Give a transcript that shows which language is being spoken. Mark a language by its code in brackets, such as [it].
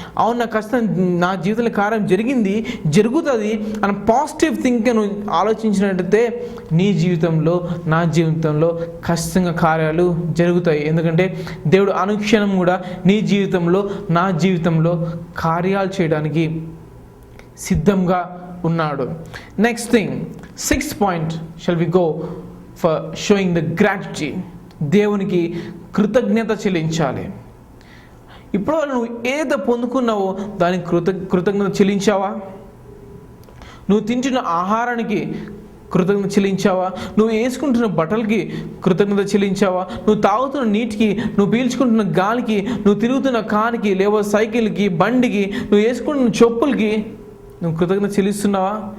[te] అవును, నాకు ఖచ్చితంగా నా జీవితంలో కార్యం జరుగుతుంది అని పాజిటివ్ థింక్ నువ్వు ఆలోచించినట్టయితే నీ జీవితంలో నా జీవితంలో ఖచ్చితంగా కార్యాలు జరుగుతాయి. ఎందుకంటే దేవుడు అనుక్షణం కూడా నీ జీవితంలో నా జీవితంలో కార్యాలు చేయడానికి సిద్ధంగా ఉన్నాడు. [en] Next thing, 6th point shall we go for showing the gratitude. [te] దేవునికి కృతజ్ఞత చెల్లించాలి. ఇప్పుడు నువ్వు ఏదో పొందుకున్నావో దానికి కృతజ్ఞత చెల్లించావా? నువ్వు తింటున్న ఆహారానికి కృతజ్ఞత చెల్లించావా? నువ్వు వేసుకుంటున్న బట్టలకి కృతజ్ఞత చెల్లించావా? నువ్వు తాగుతున్న నీటికి, నువ్వు పీల్చుకుంటున్న గాలికి, నువ్వు తిరుగుతున్న కారుకి, లేవో సైకిల్కి, బండికి, నువ్వు వేసుకుంటున్న చెప్పులకి నువ్వు కృతజ్ఞత చెల్లిస్తున్నావా?